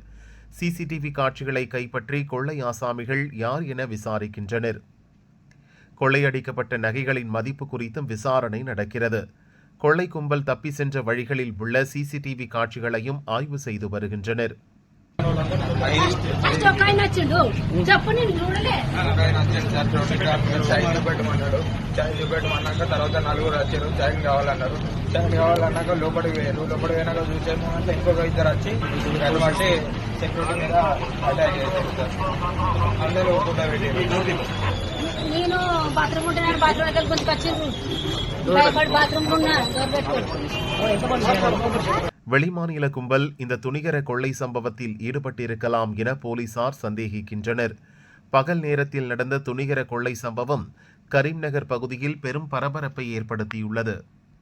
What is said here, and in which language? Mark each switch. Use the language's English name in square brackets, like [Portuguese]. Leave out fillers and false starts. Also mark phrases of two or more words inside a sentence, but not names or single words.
[Tamil] CCTV காட்சிகளை கைப்பற்றி கொள்ளை ஆசாமிகள் யார் என விசாரிக்கின்றனர். கொள்ளையடிக்கப்பட்ட நகைகளின் மதிப்பு குறித்தும் விசாரணை நடக்கிறது. கொள்ளை கும்பல் தப்பி சென்ற வழிகளில் உள்ள CCTV காட்சிகளையும் ஆய்வு செய்து வருகின்றனர். [Telugu] తర్వాత నలుగురు వచ్చారు. చైన్ కావాలన్నారు. చైన్ కావాలన్నాక లోపలికి పోయారు. లోపలికి పోయినాక చూసాము అంటే ఇంకొక ఇద్దరు వచ్చి దాన్ని బట్టి సెక్యూరిటీ మీద అటాక్ చేశారు సార్. అందరూ ఫోటో పెట్టారు. నేను బాత్రూమ్ ఉంటున్నాను. బాత్రూమ్ దగ్గర కొంచెం వచ్చింది. బాత్రూమ్ [Tamil] வெளிமாநில கும்பல் இந்த துணிகர கொள்ளை சம்பவத்தில் ஈடுபட்டிருக்கலாம் என போலீசார் சந்தேகிக்கின்றனர். பகல் நேரத்தில் நடந்த துணிகர கொள்ளை சம்பவம் கரீம் நகர் பகுதியில் பெரும் பரபரப்பை ஏற்படுத்தியுள்ளது.